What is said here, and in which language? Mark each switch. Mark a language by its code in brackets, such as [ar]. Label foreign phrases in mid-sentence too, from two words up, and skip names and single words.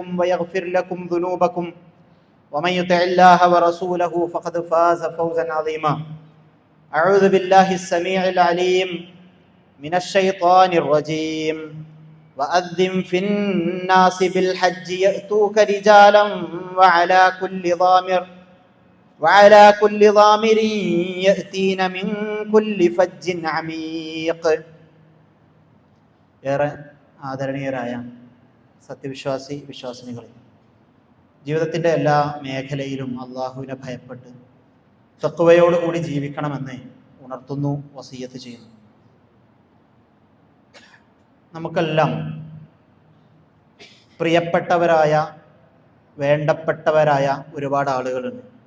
[ar] ويغفر لكم ذنوبكم ومن يطع الله ورسوله فقد فاز فوزا عظيما أعوذ بالله السميع العليم من الشيطان الرجيم وأذن في الناس بالحج يأتوك رجالا وعلى كل ضامر يأتين من كل فج عميق. [ml] ഏറെ ആദരണീയരായ സത്യവിശ്വാസി വിശ്വാസിനികളെ, ജീവിതത്തിൻ്റെ എല്ലാ മേഖലയിലും അള്ളാഹുവിനെ ഭയപ്പെട്ട് തഖ്വയോടുകൂടി ജീവിക്കണമെന്ന് ഉണർത്തുന്നു, വസിയ്യത്ത് ചെയ്യുന്നു. നമുക്കെല്ലാം പ്രിയപ്പെട്ടവരായ വേണ്ടപ്പെട്ടവരായ ഒരുപാട് ആളുകളുണ്ട്.